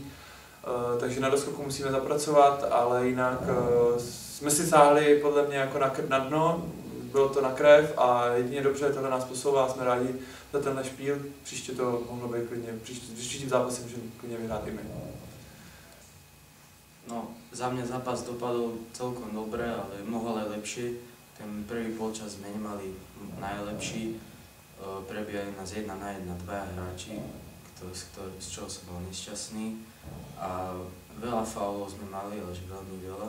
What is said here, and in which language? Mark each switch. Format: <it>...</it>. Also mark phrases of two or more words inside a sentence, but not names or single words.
<cs>Takže na doskoku musíme zapracovat, ale jinak jsme si sáhli podle mě jako na dno. Bylo to na krev a jedině dobře, tohle nás posouvá, jsme rádi za tenhle špíl. Příště to mohlo být klidně, příštím zápasem můžeme klidně vyhrát i my. No,</cs> <sk>za mňa zápas dopadol celkom dobre, ale mohol aj lepšie. Ten prvý polčas sme nemali najlepší. Prebiehali nás 1 na 1 dvaja hráči, z čoho som bol nešťastný. A veľa faulov sme mali, až veľmi veľa.</sk>